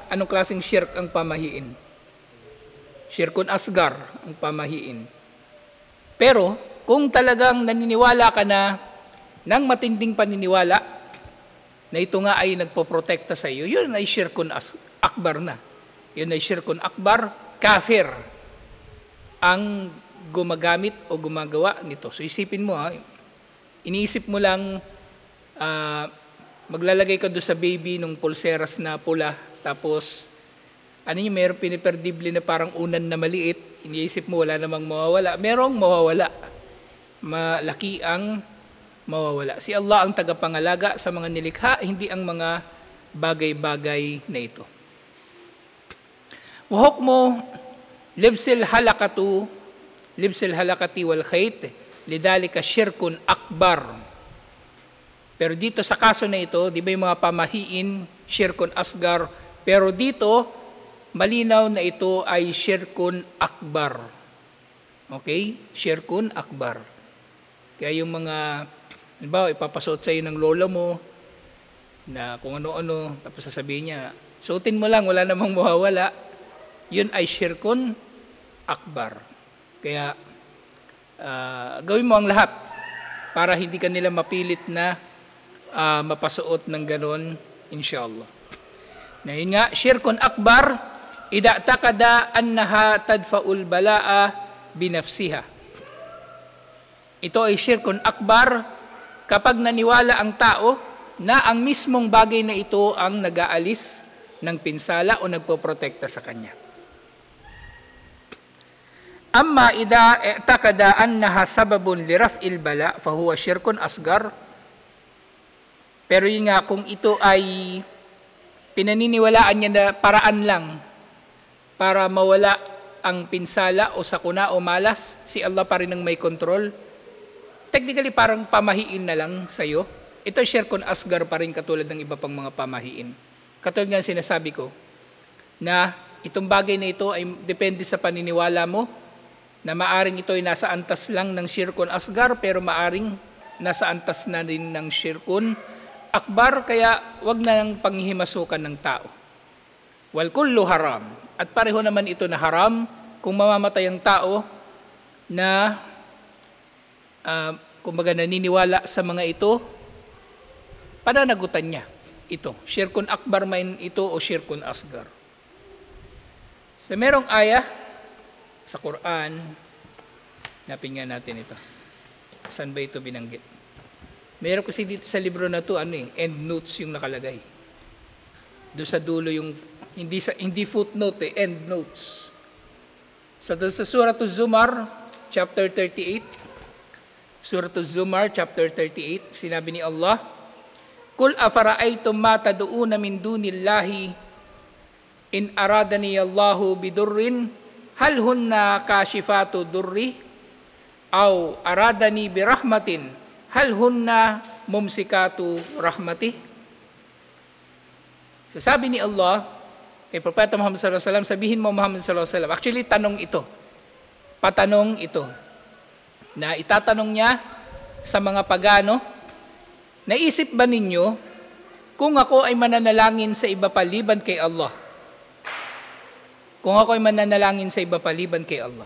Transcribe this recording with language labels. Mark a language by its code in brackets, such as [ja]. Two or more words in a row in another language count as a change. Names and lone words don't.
[tl] Anong klaseng shirk ang pamahiin? [ar] شرك أصغر [tl] ang pamahiin. Pero, kung talagang naniniwala ka na ng matinding paniniwala, na ito nga ay nagpoprotekta sa iyo, yun ay [ar] شرك أكبر [tl] na. Yun ay [ar] شرك أكبر, [tl] kafir ang gumagamit o gumagawa nito. So isipin mo, iniisip mo lang, maglalagay ka doon sa baby ng pulseras na pula, tapos mayroong piniperdible na parang unan na maliit, iniisip mo wala namang mawawala. Merong mawawala. Malaki ang mawawala. Si Allah ang tagapangalaga sa mga nilikha, hindi ang mga bagay-bagay na ito. [ar] وحكم لبس الحلقة والخيط لذلك شرك أكبر. [tl] Pero dito sa kaso na ito, di ba yung mga pamahiin, [ar] شرك أصغر, [tl] pero dito, malinaw na ito ay [ar] شرك أكبر. [tl] Okay? [ar] شرك أكبر. [tl] Kaya yung mga, halimbawa, ipapasuot sa'yo ng lola mo, na kung ano-ano, tapos sasabihin niya, suotin mo lang, wala namang mawawala, yun ay [ar] شرك أكبر. [tl] Kaya, gawin mo ang lahat para hindi ka nila mapilit na mapasuot ng ganon, inshallah. Na yun nga, [ar] شرك أكبر, إذا اعتقد أنها تدفع البلاء بنفسها. [tl] Ito ay [ar] شرك أكبر [tl] kapag naniwala ang tao na ang mismong bagay na ito ang nag-aalis ng pinsala o nagpoprotekta sa kanya. [ar] أما إذا اعتقد أنها سبب لرفع البلاء فهو شرك أصغر. [tl] Pero yun nga, kung ito ay pinaniniwalaan niya na paraan lang para mawala ang pinsala o sakuna o malas, si Allah pa rin ang may control. Technically, parang pamahiin na lang sa'yo. Ito [ar] شرك أصغر [tl] pa rin katulad ng iba pang mga pamahiin. Katulad nga sinasabi ko, na itong bagay na ito ay depende sa paniniwala mo, na maaring ito ay nasa antas lang ng [ar] شرك أصغر, [tl] pero maaring nasa antas na rin ng [ar] شرك أكبر, [tl] kaya wag na nang panghihimasukan ng tao. [ar] والكل حرام. [tl] At pareho naman ito na haram kung mamamatay ang tao na kumbaga naniniwala sa mga ito, pananagutan niya ito. [ar] شرك أكبر [tl] man ito o [ar] شرك أصغر. [tl] So merong ayah sa Quran, napin nga natin ito. Saan ba ito binanggit? Meron kasi dito sa libro na ito, [en] end notes [tl] yung nakalagay. Doon sa dulo yung, hindi [en] footnote end notes. [tl] So doon sa Surah Az-Zumar, chapter 38, Surah Az-Zumar, [ar] chapter 38, [tl] sinabi ni Allah, [ar] قل أفرأيتم ما تدعون من دون الله إن أرادني الله بضر هل هن كاشفات ضره أو أرادني برحمة هل هن ممسكات رحمته. [tl] Sasabi ni Allah kay Propeta Muhammad [ar] صلى الله عليه وسلم, [tl] sabihin mo Muhammad [ar] صلى الله عليه وسلم, [tl] actually tanong ito, patanong ito, na itatanong niya sa mga pagano, naisip ba ninyo kung ako ay mananalangin sa iba paliban kay Allah? Kung ako ay mananalangin sa iba paliban kay Allah.